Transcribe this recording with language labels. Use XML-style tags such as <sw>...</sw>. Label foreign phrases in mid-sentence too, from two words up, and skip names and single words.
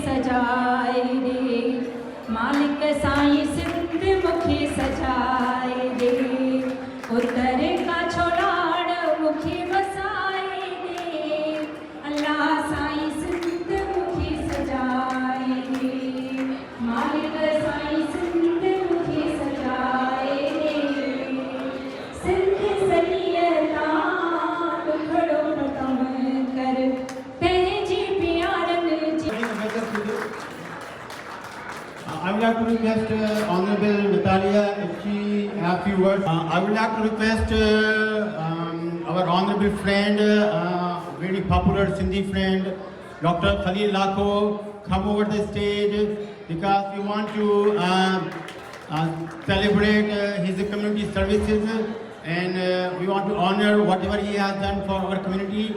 <sd>सजाए दे मालिक साईं सिंध मुखे सजाए दे उतर का छोलाड़ मुखे वसाए दे अल्लाह साईं सिंध मुखे सजाए दे मालिक साईं सिंध मुखे सजाए दे सिंध सलियता टुकड़ो न कम कर पंहिंजी प्यारनि जी</sd> <en>I would like to request Honorable Natalia if she have few words. I would like to request our honorable friend, very popular Sindhi friend, Dr. Khalil Lakho, come over the stage because we want to celebrate his community services and we want to honor whatever he has done for our community.</en>